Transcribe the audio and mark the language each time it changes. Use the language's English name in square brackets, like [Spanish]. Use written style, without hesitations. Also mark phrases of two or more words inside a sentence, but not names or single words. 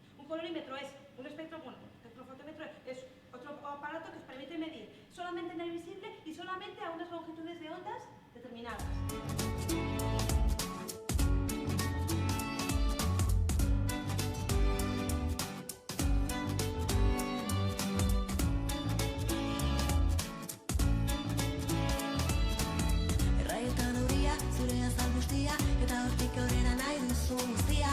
[Spanish] colorimetro es un espectrofotómetro es otro aparato que os permite medir solamente en el visible y solamente a unas longitudes de ondas determinadas. [Basque] Erraietan euria, zure azal guztia, eta hortik aurrera nahi duzu guztia.